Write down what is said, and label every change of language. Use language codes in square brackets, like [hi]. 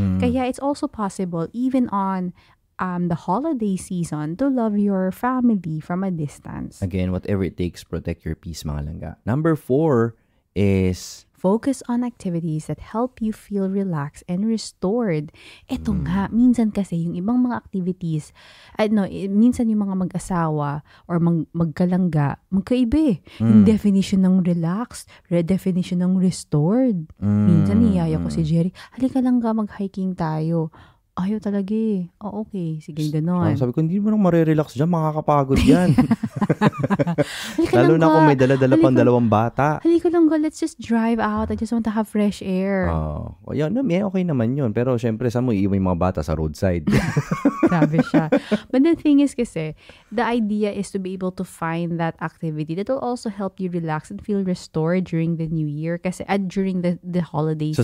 [en] Kaya it's also possible, even on the holiday season, to love your family from a distance. Again, whatever it takes, protect your peace, mga langga. Number 4 is focus on activities that help you feel relaxed and restored. [tl] Ito nga, minsan kasi yung ibang mga activities, minsan yung mga mag-asawa or magkalangga, magkaiba eh. Yung definition ng relaxed, definition ng restored. Minsan niyaya ko si Jerry, halika langga, mag-hiking tayo. Ayaw talaga eh. Okay. Sige, gano'n. Sabi ko, hindi mo nang marirelax dyan. Makakapagod yan. Lalo na kung may dala-dala pang dalawang bata. [en] Halika lang go, let's just drive out. I just want to have fresh air. [tl] Okay naman yun. Pero syempre, saan mo iiwan yung mga bata sa roadside? Grabe siya. [en] But the thing is kasi, the idea is to be able to find that activity that will also help you relax and feel restored during the new year. Kasi during the holiday season.